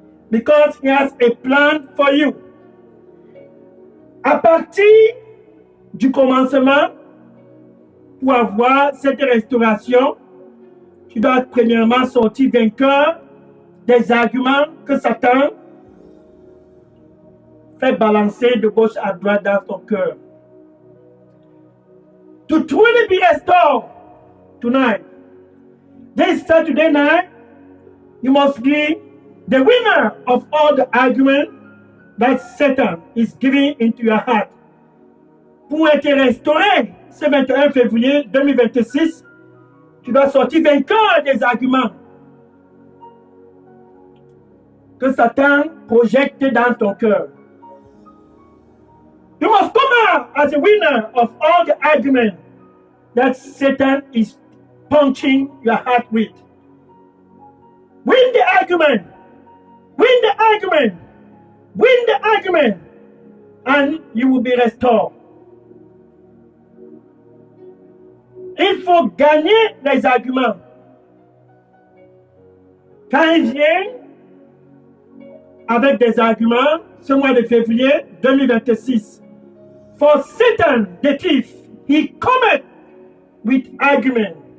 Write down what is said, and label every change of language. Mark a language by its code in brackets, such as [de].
[en] Because he has a plan for you. [fr] À partir du commencement, pour avoir cette restauration, tu dois premièrement sortir vainqueur des arguments que Satan fait balancer de gauche à droite dans ton cœur. [en] To truly be restored tonight, this Saturday night, you must be the winner of all the arguments that Satan is giving into your heart. [fr] Pour être restauré ce 21 février 2026, tu dois sortir vainqueur des arguments que Satan projette dans ton cœur. [en] You must come out as a winner of all the arguments that Satan is punching your heart with. Win the argument. Win the argument. Win the argument. And you will be restored. [fr] Il faut gagner les arguments. Quand ils viennent avec des arguments, ce mois de février 2026, [en] for Satan, the thief, he cometh with argument.